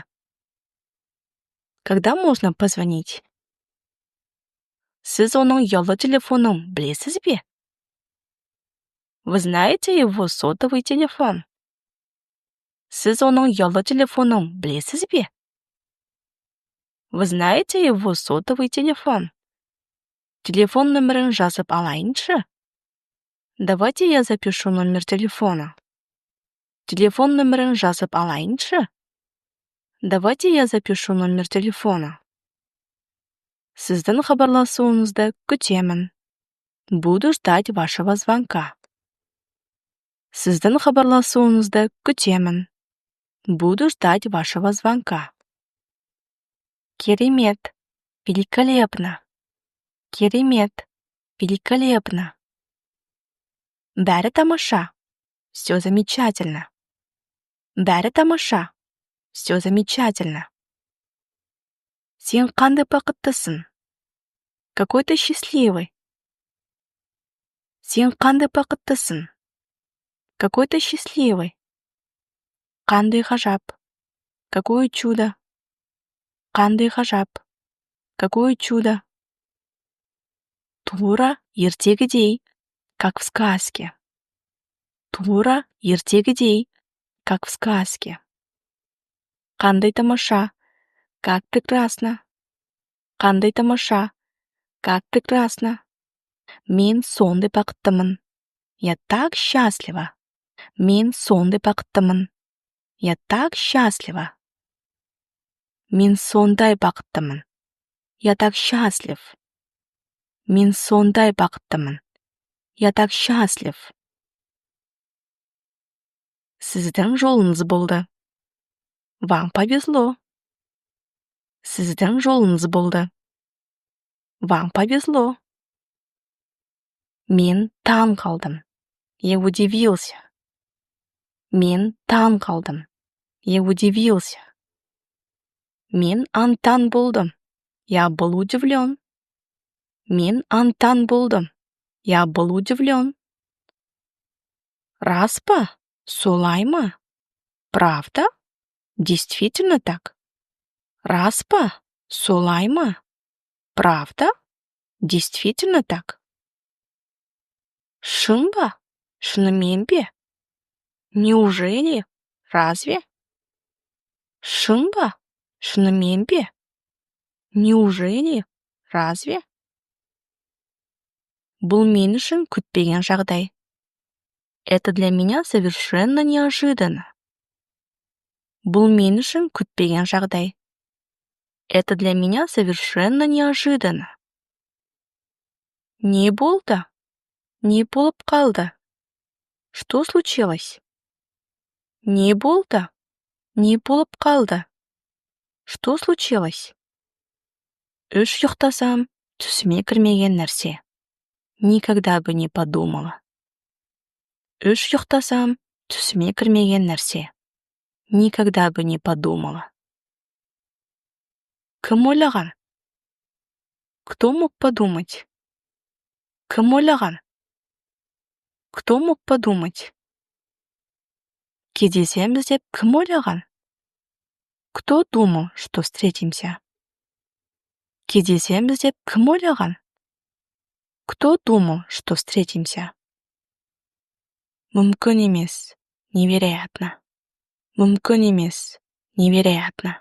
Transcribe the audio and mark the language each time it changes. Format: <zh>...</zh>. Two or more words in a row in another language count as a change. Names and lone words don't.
<ru>Когда можно позвонить?</ru> <kk>Сіз оның ұялы телефонын білесіз бе?</kk> <ru>Вы знаете его сотовый телефон?</ru> <kk>Сіз оның ұялы телефонын білесіз бе?</kk> <ru>Вы знаете его сотовый телефон?</ru> <kk>Телефон номерін жазып алайыншы?</kk> <ru>Давайте я запишу номер телефона.</ru> <kk>Телефон номерін жазып алайыншы?</kk> <ru>Давайте я запишу номер телефона.</ru> <kk>Сіздің хабарласуыңызды күтемін.</kk> <ru>Буду ждать вашего звонка.</ru> <kk>Сіздің хабарласуыңызды күтемін.</kk> <ru>Буду ждать вашего звонка.</ru> <kk>Керемет. Великолепно. Керемет. Великолепно. Бәрі тамаша.</kk> <ru>Все замечательно.</ru> <kk>Бәрі тамаша.</kk> <ru>Все замечательно.</ru> <kk>Сен қандай бақыттысың?</kk> <ru>Какой ты счастливый.</ru> <kk>Сен қандай бақыттысың?</kk> <ru>Какой ты счастливый.</ru> <kk>Қандай ғажап.</kk> <ru>Какое чудо.</ru> <kk>Қандай ғажап.</kk> <ru>Какое чудо.</ru> <kk>Тура ертегідей,</kk> <ru>как в сказке.</ru> <kk>Тура ертегідей,</kk> <ru>как в сказке.</ru> <kk>Қандай тамаша,</kk> <ru>как прекрасно.</ru> <kk>Қандай тамаша,</kk> <ru>как прекрасно.</ru> <kk>Мен сондай бақыттымын.</kk> <ru>Я так счастлива.</ru> <kk>Мен сондай бақыттымын.</kk> <ru>Я так счастлива.</ru> <kk>Мен сондай бақыттымын.</kk> <ru>Я так счастлив.</ru> <kk>Мен сондай бақыттымын.</kk> <ru>Я так счастлив.</ru> <kk>Сіздің жолыңыз болды.</kk> <ru>Вам повезло.</ru> <kk>Сіздің жолыңыз болды.</kk> <ru>Вам повезло.</ru> <kk>Мен таң қалдым.</kk> <ru>Я удивился.</ru> <kk>Мен таң қалдым.</kk> <ru>Я удивился.</ru> <kk>Мен аң-таң болдым.</kk> <ru>Я был удивлен.</ru> <kk>Мен аң-таң болдым.</kk> <ru>Я был удивлен.</ru> <kk>Рас па? Солай ма?</kk> <ru>Правда? Действительно так?</ru> <kk>Рас па? Солай ма?</kk> <ru>Правда? Действительно так?</ru> <kk>Шын ба? Шынымен бе?</kk> <ru>Неужели? Разве?</ru> <kk>Шын ба? Шынымен бе? Неужели?</kk> <ru>Разве?</ru> <kk>Бұл мен үшін күтпеген жағдай.</kk> <ru>Это для меня совершенно неожиданно.</ru> <kk>Бұл мен үшін күтпеген жағдай.</kk> <ru>Это для меня совершенно неожиданно.</ru> <kk>Не болды? Не болып қалды?</kk> <ru>Что случилось?</ru> <kk>Не болды? Не болып қалды?</kk> <ru>Что случилось?</ru> <kk>Үш ұйықтасам, түсіме кірмеген нәрсе.</kk> <ru>Никогда бы не подумала.</ru> <kk>Үш ұйықтасам, түсіме кірмеген нәрсе.</kk> <ru>Никогда бы не подумала.</ru> <kk>Кім ойлаған?</kk> <ru>Кто мог подумать?</ru> <kk>Кім ойлаған?</kk> <ru>Кто мог подумать?</ru> <kk>Кездесеміз деп кім ойлаған?</kk> <ru>Кто думал, что встретимся?</ru> <kk>Кездесеміз деп кім ойлаған?</kk> <ru>Кто думал, что встретимся?</ru> <kk>Мүмкін емес. Невероятно. Мүмкін емес. Невероятно.</kk>